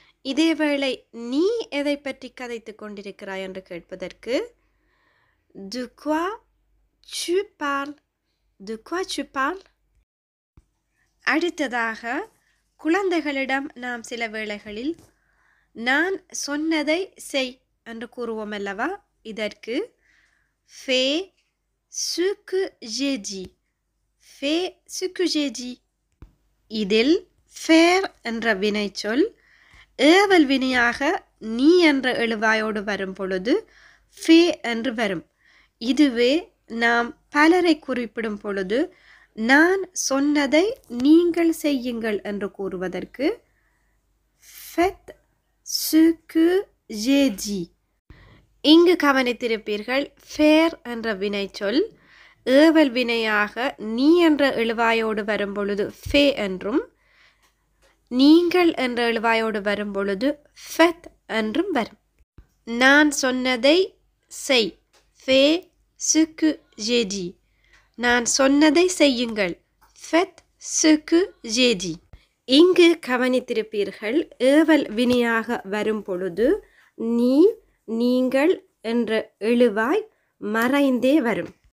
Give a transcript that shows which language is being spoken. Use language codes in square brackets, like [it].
[ta] இதேவேளை நீ எதை பற்றி கதைத்து கொண்டிருக்கிறாய் என்று கேட்பதற்கு de quoi tu parles, de quoi tu parles. அடுத்ததாக, குழந்தைகளிடம் நாம் சில வேளைகளில் நான் சொன்னதை செய் என்று கூறுவோம் அல்லவா? [fr] இதற்கு fais ce que j'ai dit, fais ce que j'ai dit. [ta] இதில் faire என்ற வினைச்சொல் ஏவல் வினையாக நீ என்ற எழுவாயோடு வரும் பொழுது fais என்று வரும். இதுவே நாம் பலரை குறிப்பிடும் பொழுது நான் சொன்னதை நீங்கள் செய்யுங்கள் என்று கூறுவதற்கு faites ce que j'ai dit. இங்கு கவனித்திருப்பீர்கள், faire என்ற வினைச்சொல் ஏவல் வினையாக நீ என்ற எழுவாயோடு வரும் பொழுது fais என்றும் நீங்கள் என்ற எழுவாயோடு வரும் பொழுது faites என்றும் வரும். [fr] நான் சொன்னதை செய், fais ce que j'ai dit. நான் சொன்னதை செய்யுங்கள், faites ce que j'ai dit. [ta] இங்கு கவனித்திருப்பீர்கள், ஏவல் வினையாக வரும் பொழுது நீ நீங்கள் என்ற எழுவாய் மறைந்தே வரும்.